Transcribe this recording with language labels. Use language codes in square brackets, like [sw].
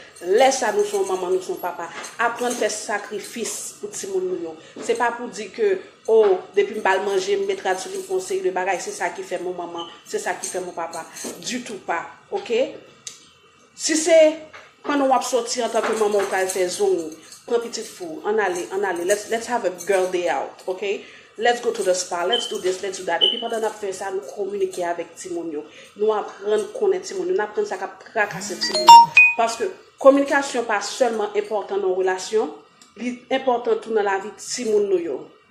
[fr] Laisse à nous son maman, nous son papa. Apprendre à faire sacrifice pour Timounio. Ce n'est pas pour dire que, oh, depuis que je vais manger, je mettrai sur le conseil de bagaille, c'est ça qui fait mon maman, c'est ça qui fait mon papa. Du tout pas. OK? Si c'est quand on va sortir en tant que maman, on va faire zone. Prends petite fou, on allait. [en] Let's have a girl day out, okay? Let's go to the spa, let's do this, let's do that. [fr] Et puis pendant qu'on fait ça, nous communiquer avec Timonio. Nous apprendre à connaître Timonio, nous apprendre ça à tracasser Timonio. Parce que communication pas seulement important dans la relation, c'est important tout dans la vie de Timonio.